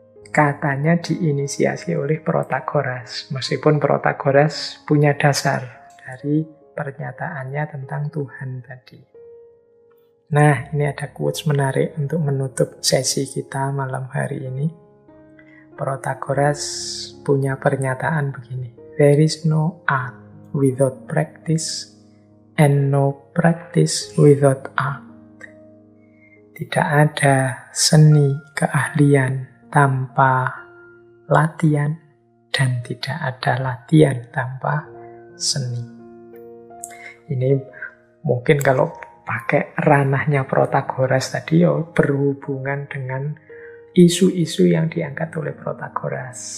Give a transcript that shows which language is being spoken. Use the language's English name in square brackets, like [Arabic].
[Indonesian] katanya diinisiasi oleh Protagoras. Meskipun Protagoras punya dasar dari pernyataannya tentang Tuhan tadi. Nah, ini ada quotes menarik untuk menutup sesi kita malam hari ini. Protagoras punya pernyataan begini. [English] There is no art without practice and no practice without art. [Indonesian] Tidak ada seni keahlian tanpa latihan dan tidak ada latihan tanpa seni. Ini mungkin kalau pakai ranahnya Protagoras tadi ya berhubungan dengan isu-isu yang diangkat oleh Protagoras.